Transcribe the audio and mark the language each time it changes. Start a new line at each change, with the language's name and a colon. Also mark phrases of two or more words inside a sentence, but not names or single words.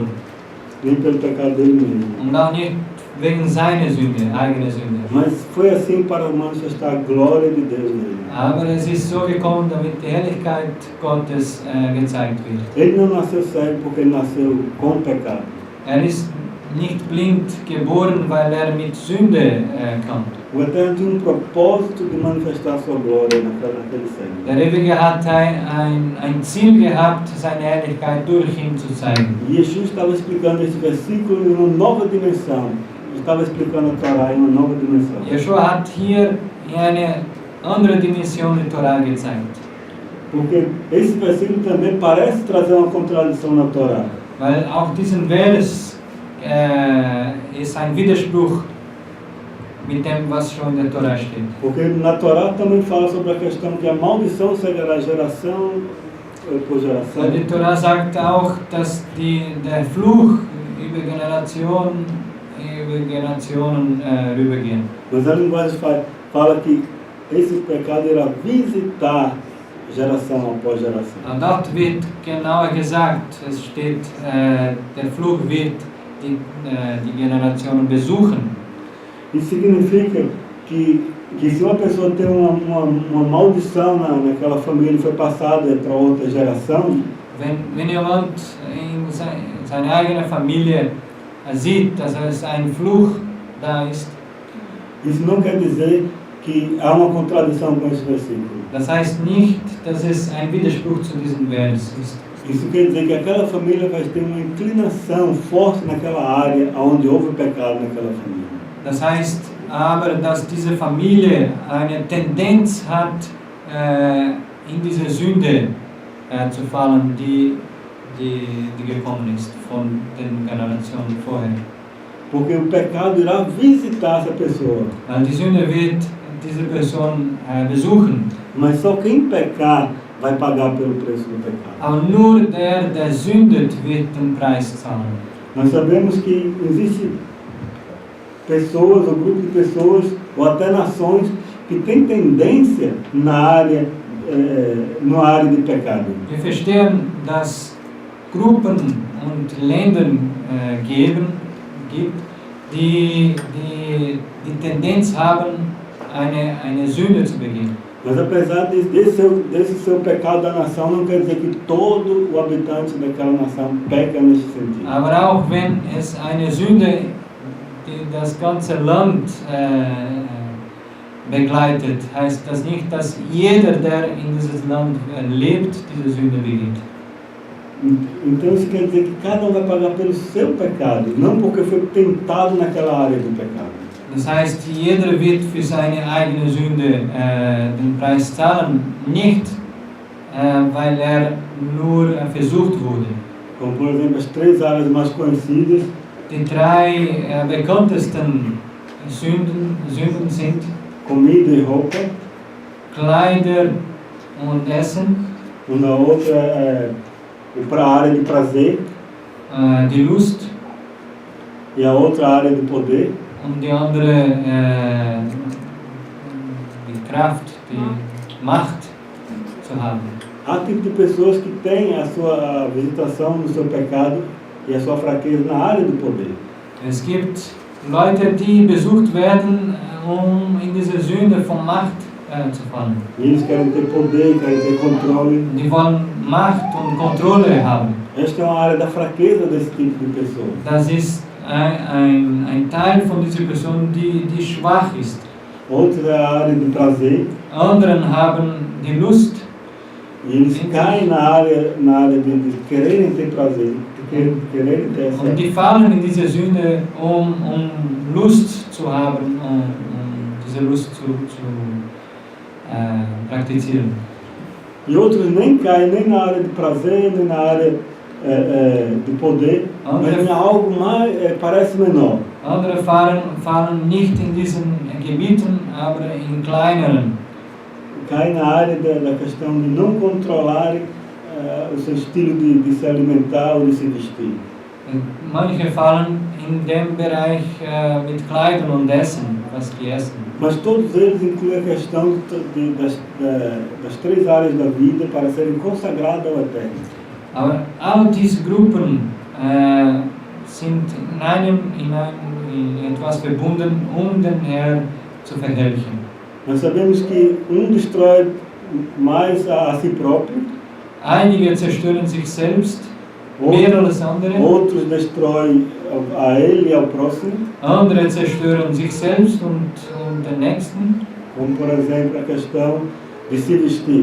Portuguese: Nem pelo pecado dele mesmo.
German: Und auch nicht wegen seiner Sünde, eigener Sünde.
Portuguese: Mas foi assim para manifestar a glória de Deus nele.
German: Aber es ist so gekommen, damit die Herrlichkeit Gottes gezeigt wird.
Portuguese: Ele não nasceu cego porque ele nasceu com pecado.
German: Ist nicht blind geboren, weil mit Sünde kommt.
Portuguese: O Eterno tinha propósito de manifestar sua glória naquele cego.
German: Der Ewige hat ein Ziel gehabt, seine Herrlichkeit durch ihn zu zeigen.
Portuguese: E Yeshua estava explicando esse versículo em uma nova dimensão. Estava explicando a Torá em uma nova dimensão.
German: Yeshua hat hier in eine andere Dimension die Torah gezeigt.
Portuguese: Porque esse versículo também parece trazer uma contradição na Torá.
German: Weil auch diesen Vers ist ein Widerspruch mit dem, was schon in der Torah steht.
Portuguese: Porque na Torá também fala sobre a questão que a maldição seguirá geração por geração.
German: Die Torah sagt auch, dass der Fluch über Generationen rübergehen.
Portuguese: Mas a linguagem fala que esse pecado irá visitar geração após geração.
German: Und dort wird genauer gesagt, es steht, der Fluch wird die Generationen besuchen.
Portuguese: Isso significa que se uma pessoa tem uma maldição naquela família e foi passada para outra geração,
German: wenn jemand in seiner eigenen Familie sieht, dass es ein Fluch da ist,
Portuguese: isso não quer dizer que há uma contradição com esse versículo.
German: Das heißt nicht, dass es ein Widerspruch zu diesem Vers ist.
Portuguese: Isso quer dizer que aquela família vai ter uma inclinação forte naquela área onde houve pecado naquela família.
German: Das heißt aber, dass diese Familie eine Tendenz hat, in diese Sünde zu fallen, die gekommen ist von den Generationen vorher.
Portuguese: Porque o pecado irá visitar essa pessoa.
German: Weil die Sünde wird diese Person besuchen.
Portuguese: Mas só quem pecar vai pagar pelo preço do pecado.
German: Aber nur der sündet, wird den Preis zahlen.
Portuguese: Nós sabemos que existe pessoas, ou grupo de pessoas, ou até nações, que têm tendência na área de pecado.
German: Wir verstehen, dass Gruppen und Länder gibt, die Tendenz haben, eine Sünde zu begehen.
Portuguese: Mas apesar desse seu pecado da nação, não quer dizer que todo o habitante daquela nação peca nesse sentido.
German: Aber auch wenn es eine Sünde, die das ganze Land begleitet, heißt das nicht, dass jeder, der in dieses Land lebt, diese Sünde begeht.
Portuguese: Então isso quer dizer que cada um vai pagar pelo seu pecado, não porque foi tentado naquela área do pecado.
German: Das heißt, jeder wird für seine eigene Sünde den Preis zahlen, nicht weil nur versucht wurde.
Portuguese: Como, por exemplo, as 3 áreas mais conhecidas:
German: Die 3 bekanntesten Sünden sind
Portuguese: comida e roupa,
German: Kleider und Essen,
Portuguese: und a outra é para a área de prazer,
German: die Lust,
Portuguese: e a outra área de poder.
German: und die andere die Kraft, die Macht zu haben.
Portuguese: Há tipo de pessoas que têm a sua visitação no seu pecado e a sua fraqueza na área do poder.
German: Es gibt Leute, die besucht werden, in diese Sünde von Macht zu fallen.
Portuguese: E eles querem ter poder, querem ter controle.
German: Die wollen Macht und Kontrolle haben.
Portuguese: Esta é uma área da fraqueza desse tipo de pessoa.
German: Das ist ein Teil von dieser Person, die schwach ist.
Portuguese: Outra é a área do prazer.
German: Anderen haben die Lust.
Portuguese: E eles caem na área de quererem ter prazer, de quererem ter essa.
German: Und die fallen in diese Sünde, um Lust zu haben, diese Lust zu praktizieren.
Portuguese: E outros nem caem nem na área de prazer, nem na área de poder, mas em algo mais, parece menor.
German: Andere fallen nicht in diesen Gebieten, aber in kleineren.
Portuguese: Cai na área da questão de não controlarem o seu estilo de se alimentar ou de se vestir.
German: Manche fallen in dem Bereich mit Kleidern und Essen, was die essen.
Portuguese: Mas todos eles incluem a questão das 3 áreas da vida para serem consagradas ao Eterno.
German: Aber all diese Gruppen sind in etwas verbunden, den Herrn zu verherrlichen.
Portuguese: Nós sabemos que destrói mais a si próprio.
German: Einige zerstören sich selbst mehr als andere.
Portuguese: Outros destroem a ele e ao próximo.
German: Andere zerstören sich selbst und den Nächsten.
Portuguese: Como, por exemplo, a questão de se vestir.